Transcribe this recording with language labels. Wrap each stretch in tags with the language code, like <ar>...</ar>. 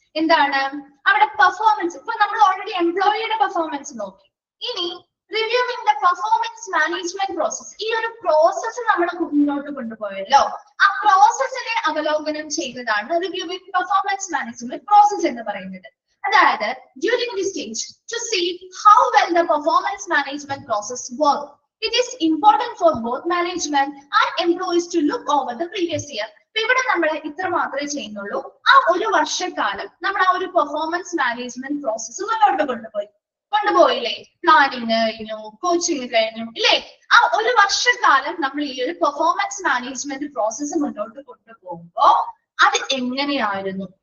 <ml>എന്താണ് അവിടെ പെർഫോമൻസ്? ഇപ്പൊ നമ്മൾ ഓൾറെഡി എംപ്ലോയിയുടെ പെർഫോമൻസ് നോക്കി. ഇനി reviewing the performance management process, ഈ ഒരു പ്രോസസ്സ് നമ്മൾ മുന്നോട്ട് കൊണ്ടുപോയല്ലോ, ആ പ്രോസസ്സിനെ അവലോകനം ചെയ്യുന്നതാണ് റിവ്യൂവിംഗ് പെർഫോമൻസ് മാനേജ്മെന്റ് പ്രോസസ് എന്ന് പറയുന്നത്. അതായത്</ml> <en>during this stage to see how well the performance management process work, it is important for both management and employees to look over the previous year.</en> <ml>ഇവിടെ നമ്മൾ ഇത്ര മാത്രമേ ചെയ്യുന്നുള്ളൂ. ആ ഒരു വർഷക്കാലം നമ്മൾ ആ ഒരു പെർഫോമൻസ് മാനേജ്മെന്റ് പ്രോസസ്സ് മുന്നോട്ട് കൊണ്ടുപോയില്ലേ? പ്ലാനിങ് കഴിഞ്ഞു, കോച്ചിങ് കഴിഞ്ഞു, ഇല്ലേ? ആ ഒരു വർഷക്കാലം നമ്മൾ ഈ ഒരു പെർഫോമൻസ് മാനേജ്മെന്റ് പ്രോസസ്സ് മുന്നോട്ട് കൊണ്ടുപോകുമ്പോ അത് എങ്ങനെയായിരുന്നു?</ml>